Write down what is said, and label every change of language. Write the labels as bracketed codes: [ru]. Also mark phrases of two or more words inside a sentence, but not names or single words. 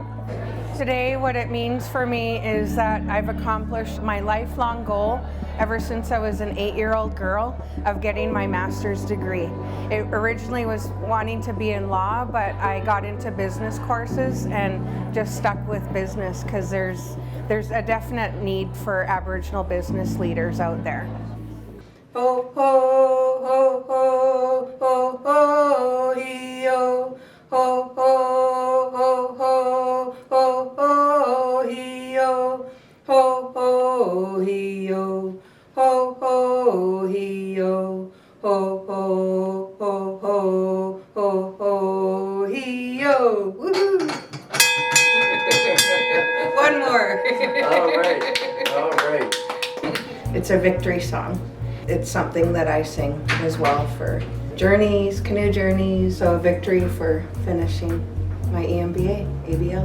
[en] Today, what it means for me is that I've accomplished my lifelong goal ever since I was an 8-year-old girl of getting my master's degree. It originally was wanting to be in law, but I got into business courses and just stuck with business because there's a definite need for Aboriginal business leaders out there. Ho ho ho ho ho ho he-o, ho ho ho ho ho ho he-o, ho ho he-o. Ho ho he-o, ho ho ho ho ho ho he-o. Woohoo! One more. All right. It's a victory song. It's something that I sing as well for journeys, canoe journeys, so a victory for finishing my EMBA, ABL.